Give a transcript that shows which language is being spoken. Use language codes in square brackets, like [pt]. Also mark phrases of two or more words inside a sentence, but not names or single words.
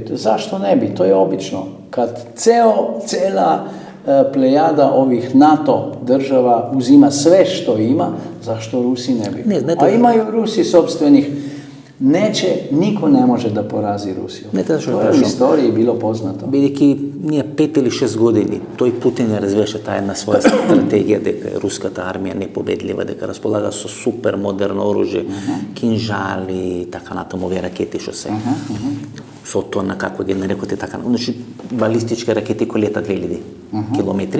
[sr] Zašto ne bi? To je obično. Kad cela plejada ovih NATO država uzima sve što ima, zašto Rusi ne bi? A imaju Rusi sopstvenih. Niko ne može da porazi Rusiju. To je u istoriji bilo poznato. [mk] Бидејќи ние 5 или 6 години тој Путин ја развеше таа една своја стратегија дека е руската армија непобедлива, дека располага со супер модерно оружје, кинжали и така натаму, овие ракети што се со тона, како ги нарекоте така, значи балистички ракети кои летат 2000 километри.